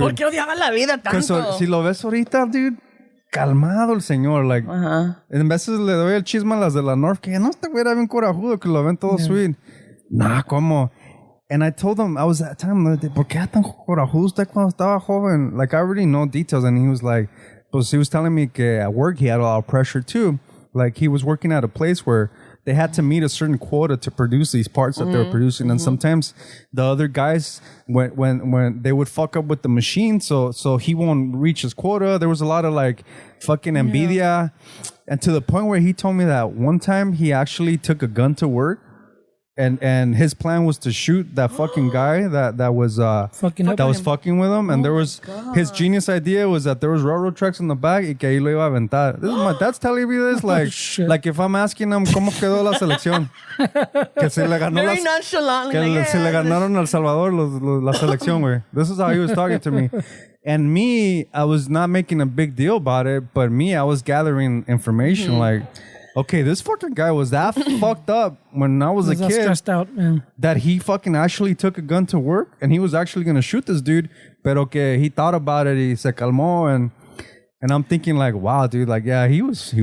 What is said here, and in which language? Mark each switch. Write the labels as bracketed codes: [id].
[es] ¿Por qué odiaba la vida tanto? Si lo ves ahorita, dude, calmado el señor, like, en veces le doy el chisme a las de la North, que no, este güey era bien corajudo, que lo ven todo sweet. Nah, ¿cómo? [en] And I told him, I was at time, [es] ¿por qué era tan corajudo usted cuando estaba joven? [en] Like, I already know details. And he was like, [es] pues [en] he was telling me que at work he had a lot of pressure too. Like, he was working at a place where they had to meet a certain quota to produce these parts that they were producing. And sometimes the other guys, when they would fuck up with the machine, so he won't reach his quota. There was a lot of like fucking envidia. And to the point where he told me that one time he actually took a gun to work and his plan was to shoot that fucking guy that was Fucking up. that was fucking with him, and there was his genius idea was that there was railroad tracks in the back [es] y que ahí lo iba a aventar. [en] This is my dad's telling me this Shit. like if I'm asking him [es] cómo quedó la selección, que se le ganó [en] Very nonchalantly. [es] que [en] Like, [es] se le ganaron a El Salvador la selección, güey. [en] This is how he was talking to me. And me, I was not making a big deal about it, but I was gathering information like, okay, this fucking guy was that fucked up when I was a kid stressed out, man. that he fucking actually took a gun to work and he was actually going to shoot this dude, [es] pero que [en] he thought about it, [es] y se calmó, [en] and I'm thinking like, wow, dude, like, yeah, he was